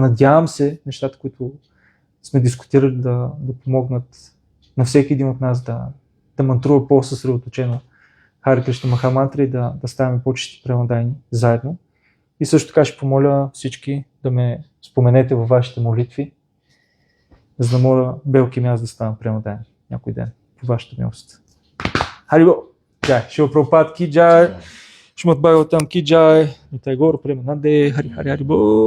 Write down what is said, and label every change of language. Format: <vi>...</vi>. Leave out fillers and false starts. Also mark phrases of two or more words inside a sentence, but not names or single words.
<bg>Надявам се нещата, които сме дискутирали да помогнат на всеки един от нас да мантрува по-съсредоточено Харе Кришна Махамантра и да ставаме по-чисти преданайни заедно. И също така ще помоля всички да ме споменете във вашите молитви, за да моля белки ми аз да ставам преданайни някой ден. По вашата милост. Харибо! Джай!</bg> <hi>श्रील प्रभुपाद की जय! श्रीमद् भागवतम् की जय! निताई गौर प्रेमानंदे! हरिबोल!</hi>